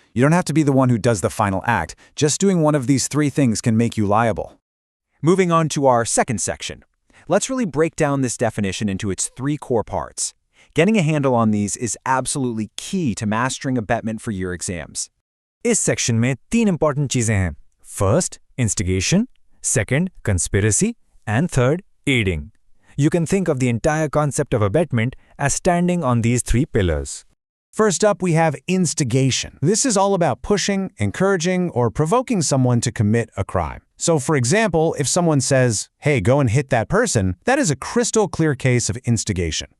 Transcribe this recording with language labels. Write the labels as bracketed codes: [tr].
[en] You don't have to be the one who does the final act. Just doing one of these three things can make you liable. Moving on to our second section. Let's really break down this definition into its three core parts. Getting a handle on these is absolutely key to mastering abetment for your exams. [hi] इस section में तीन important चीजें हैं. [en] First, instigation. Second, conspiracy. And third, aiding. You can think of the entire concept of abetment as standing on these three pillars. First up, we have instigation. This is all about pushing, encouraging, or provoking someone to commit a crime. So, for example, if someone says, hey, go and hit that person, that is a crystal clear case of instigation.